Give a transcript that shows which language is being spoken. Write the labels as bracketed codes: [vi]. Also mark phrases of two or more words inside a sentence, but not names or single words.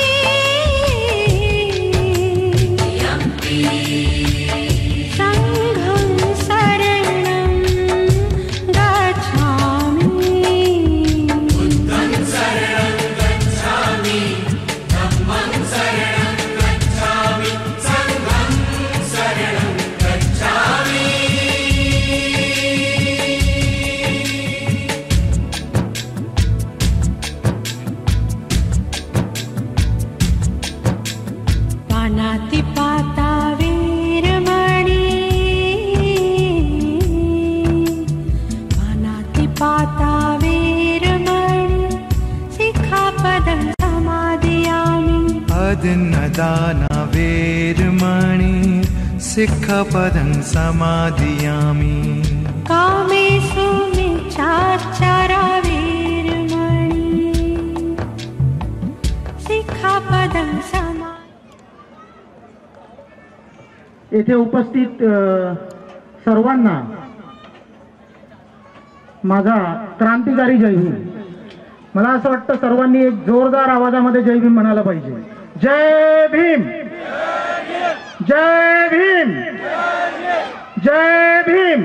[pi] द्वितीयम्पि संघं शरणं गच्छामि। बुद्धं शरणं गच्छामि धम्मं शरणं गच्छामि संघं शरणं गच्छामि। पानातिपाता वीरमणि पानातिपाता वीरमणि सिक्खापदं समादयामि। अदिन्नदाना वेरमणि सिक्खपदं समादयामि। कामेषु मिच्छाचारा वीरमणि सिक्खापदं समादयामि। [mr] येथे उपस्थित सर्वांना माझा क्रांतिकारी जय भीम। मला असं वाटतं सर्वांनी एक जोरदार आवाजामध्ये जय भीम म्हणायला पाहिजे। जय भीम जय भीम जय भीम।